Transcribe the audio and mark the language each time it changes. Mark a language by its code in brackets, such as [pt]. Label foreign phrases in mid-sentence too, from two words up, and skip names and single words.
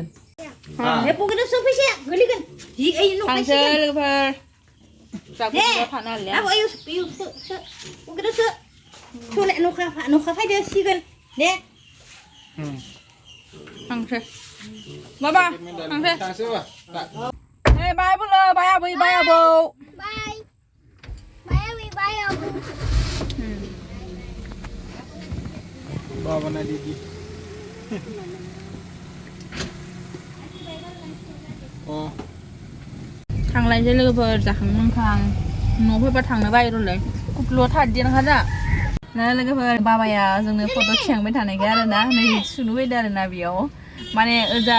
[brx] बे पकेटाव सो फैसाया गोलैगोन जि ओइ न' थांसै लोगोफोर जागोन थानो हालिया आब' ओइ सो पकेटाव सो सोलाय नखा फायदो सिगोन दे थांसै बाबा थांसै [en] Hey, bye bulu, bye abi, bye abu. Bye. Bye, Abby. Bye, Abu. [brx] बाबा ना दीदी थांलायनोसै लोगोफोर जाखां लोंखां न'आव फैबा थांनो बायोर'लै कुक्लुआ थार्ड ओंखार दा ना लोगोफोर बाबाया जोंनो फट' थिखांबाय थानायखाय आरोना नै सुनो फैदों आरोना बेयाव माने ओजा